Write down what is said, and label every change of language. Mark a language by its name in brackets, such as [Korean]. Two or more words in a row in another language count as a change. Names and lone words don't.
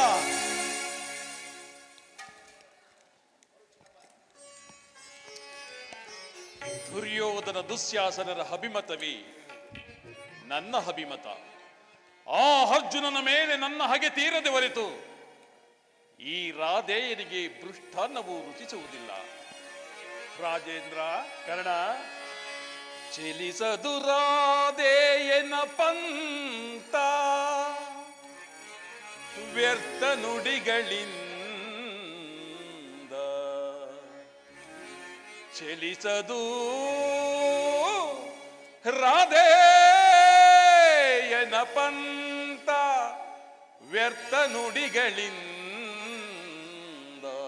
[Kannada] ದುರ್ಯೋಧನ ದುಶ್ಯಾಸನರ ಅಭಿಮತವೇ ನನ್ನ ಅಭಿಮತ. ಆ ಅರ್ಜುನನ ಮೇಲೆ ನನ್ನ ಹಗೆ ತೀರದೆ ಹೊರತು ಈ ರಾಧೇಯನಿಗೆ ಮೃಷ್ಟಾನ್ನವು ರುಚಿಸುವುದಿಲ್ಲ. ರಾಜೇಂದ್ರ, ಕರ್ಣ, ಚೆಲಿಸದು ರಾಧೇಯನ ಪಂತ ವ್ಯರ್ಥ ನುಡಿಗಳಿಂದ, ಚೆಲಿಸದು ರಾಧೇಯನ ಪಂತ ವ್ಯರ್ಥ ನುಡಿಗಳಿಂದ.